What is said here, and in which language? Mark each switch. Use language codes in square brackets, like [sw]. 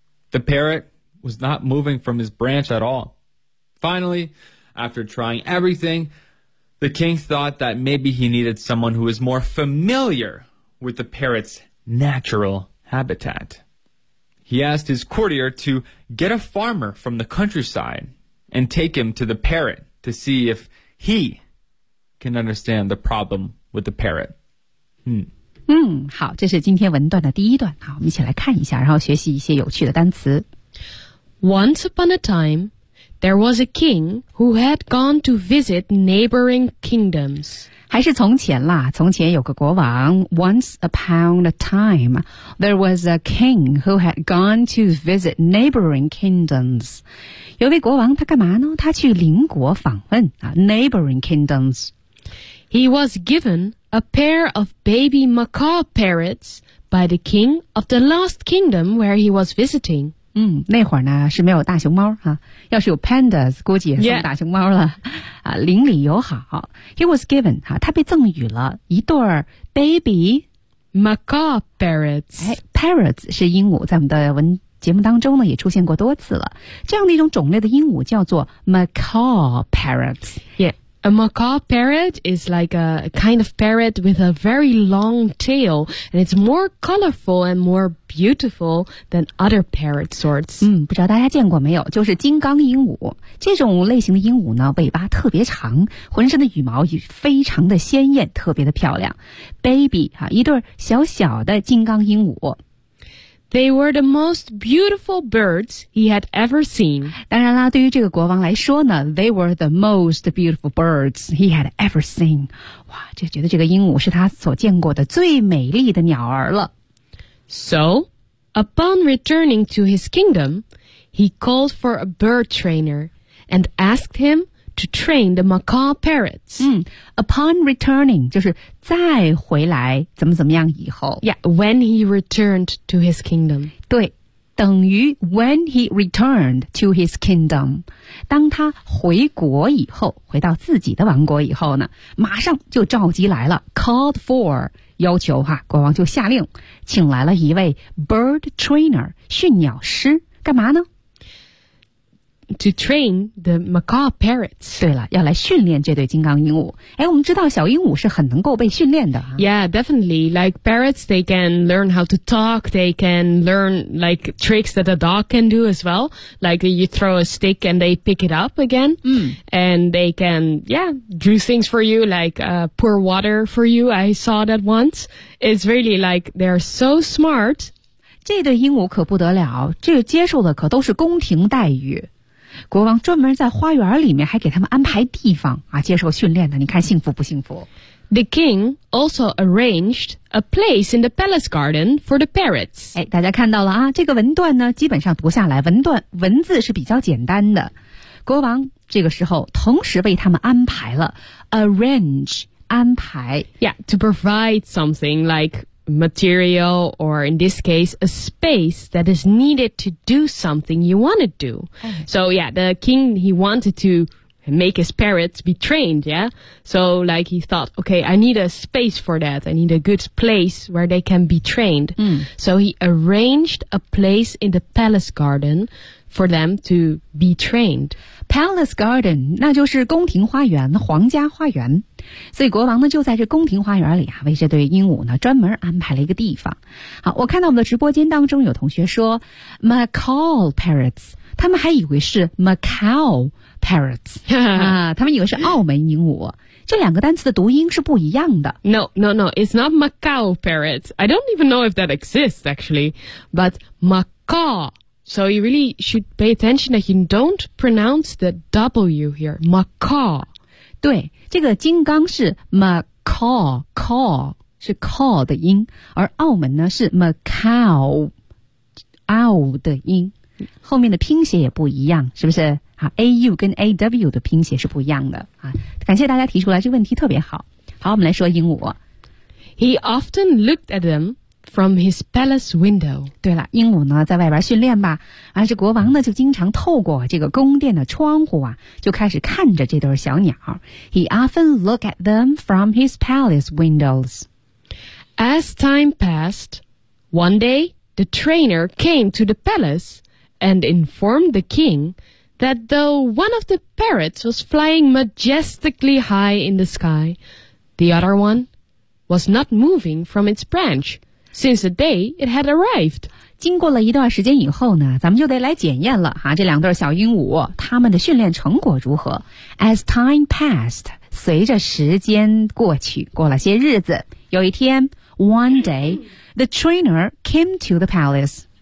[en] The parrot was not moving from his branch at all. Finally, after trying everything, the king thought that maybe he needed someone who was more familiar with the parrot's natural habitat. He asked his courtier to get a farmer from the countryside and take him to the parrot to see if he... can understand the problem with the parrot. [zh] 好，这是今天文段的第一段。好，我们一起来看一下，然后学习一些有趣的单词。 [en] Once upon a time, there was a king who had gone to visit neighboring kingdoms. [zh] 还是从前啦，从前有个国王。 [en] Once upon a time, there was a king who had gone to visit neighboring kingdoms. [zh] 有位国王，他干嘛呢？他去邻国访问啊 ， [en] neighboring kingdoms. He was given a pair of baby macaw parrots by the king of the last kingdom where he was visiting. [zh] 那会儿呢是没有大熊猫啊，要是有 pandas 估计也送大熊猫了、yeah. 啊，邻里友好。 [en] He was given [zh] 啊，他被赠予了一对 baby [en] macaw parrots. [zh] Parrots 是鹦鹉，在我们的文节目当中呢也出现过多次了。这样的一种种类的鹦鹉叫做 macaw parrots. [en] Yeah. A macaw parrot is like a kind of parrot with a very long tail, and it's more colorful and more beautiful than other parrot sorts. [zh] 不知道大家见过没有，就是金刚鹦鹉。这种类型的鹦鹉呢，尾巴特别长，浑身的羽毛也非常的鲜艳，特别的漂亮。 Baby, 一对小小的金刚鹦鹉。 [en] They were the most beautiful birds he had ever seen. [zh] 当然啦，对于这个国王来说呢 [en] ，they were the most beautiful birds he had ever seen. [zh] 哇，就觉得这个鹦鹉是他所见过的最美丽的鸟儿了。 [en] So, upon returning to his kingdom, he called for a bird trainer and asked him to train the macaw parrots. Upon returning, [zh] 就是再回来怎么怎么样以后。 [en] Yeah, when he returned to his kingdom. [zh] 对，等于 [en] when he returned to his kingdom. [zh] 当他回国以后，回到自己的王国以后呢，马上就召集来了 [en] called for, [zh] 要求哈，国王就下令，请来了一位 bird trainer, 训鸟师，干嘛呢？ [en] To train the macaw parrots. [zh] 对了，要来训练这对金刚鹦鹉。哎，我们知道小鹦鹉是很能够被训练的。 [en] Yeah, definitely. Like parrots, they can learn how to talk. They can learn like tricks that a dog can do as well. Like you throw a stick and they pick it up again. And they can, yeah, do things for you, like pour water for you. I saw that once. It's really like they're so smart. [zh] 这对鹦鹉可不得了，这接受的可都是宫廷待遇。国王专门在花园里面还给他们安排地方啊，接受训练的，你看幸福不幸福。 [en] The king also arranged a place in the palace garden for the parrots. [zh] 哎，大家看到了啊，这个文段呢基本上读下来文字是比较简单的。国王这个时候同时为他们安排了 arrange 安排。 [en] Yeah, to provide something likeMaterial, or in this case, a space that is needed to do something you want to do. So yeah, the king, he wanted to make his parrots be trained, yeah? So like he thought, okay, I need a space for that. I need a good place where they can be trained. So he arranged a place in the palace garden for them to be trained. [zh] Palace garden, 那就是宫廷花园，皇家花园。所以国王呢就在这宫廷花园里啊，为这对鹦鹉呢专门安排了一个地方。好，我看到我们的直播间当中有同学说 macaw parrots， 他们还以为是 macau parrots 、他们以为是澳门鹦鹉，这两个单词的读音是不一样的。 [en] No, it's not macaw parrots. I don't even know if that exists actually, but macaw. So you really should pay attention that you don't pronounce the W here, macaw. [zh] 对，这个金刚是 macaw, caw, 是 caw 的音，而澳门呢是 macaw, ow 的音，后面的拼写也不一样，是不是？啊 ，au 跟 aw 的拼写是不一样的啊。感谢大家提出来这个问题，特别好。好，我们来说鹦鹉。 [en] He often looked at them from his palace window. [zh] 对了，鹦鹉呢在外边训练吧，而这国王呢就经常透过这个宫殿的窗户啊，就开始看着这对小鸟。 [en] He often looked at them from his palace windows. As time passed, one day the trainer came to the palace and informed the king. That though one of the parrots was flying majestically high in the sky, the other one was not moving from its branch since the day it had arrived. [zh] 经过了一段时间以后呢，咱们就得来检验了哈，这两对小鹦鹉他们的训练成果如何。 [en] As time passed, [zh] 随着时间过去，过了些日子，有一天 [en] ，one day, the trainer came to the palace.